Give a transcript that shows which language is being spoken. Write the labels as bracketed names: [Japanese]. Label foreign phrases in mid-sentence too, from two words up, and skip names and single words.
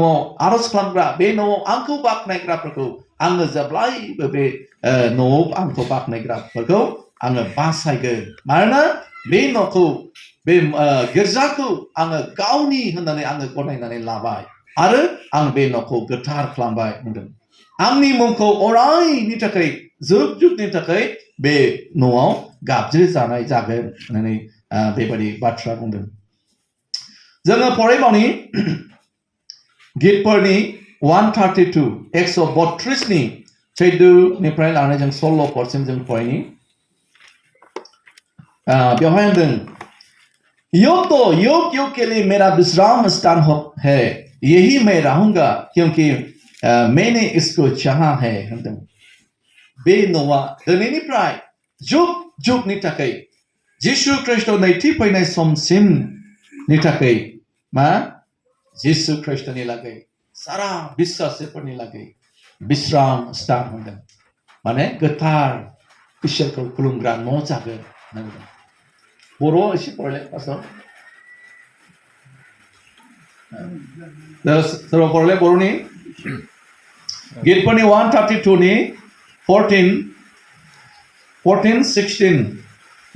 [Bodo] आरज खालामग्रा बे न'आव आंखौ बाख्नायग्राफोरखौ आङो जेब्लायबो बे न'आव आंखौ बाख्नायग्राफोरखौ आङो बासायगोन मानोना बे न'खौ बे गिर्जाखौ आङो गावनि होननानै आङो गनायनानै लाबाय आरो आं बे न'खौ गोथार खालामबाय बुंदों आंनि मुंखौ अरायनि थाखाय जुग जुगनि थाखाय बे न'आव गाबज्रि जानाय जागोन होननानै बेबायदि बाथ्रा बुंदों जोङो फरायबावनि गितफोरनि 132 132 14निफ्राय लानानै जों 16 जों फरायनि बेवहाय होनदों [Hindi] यो तो युग युग के लिए मेरा विश्राम स्थान है यही मैं रहूंगा क्योंकि मैंने इसको चाहा है होनदों [Bodo] बे न'आ दिनैनिफ्राय जुग जुगनि थाखाय जिसु ख्रिस्ट' नैथि फैनाय समसिमनि थाखाय मा जिसु ख्रिस्ट'नि लागै सारा बिश्वासिफोरनि लागै विश्राम स्थान होनदों माने गोथार इसोरखौ खुलुमग्रा न' जागोन होनदों बर'आव एसे फरायलाय फार्स्टआव सोरबा फरायलाय बर'नि गितफोरनि 132 नि 14 16 दे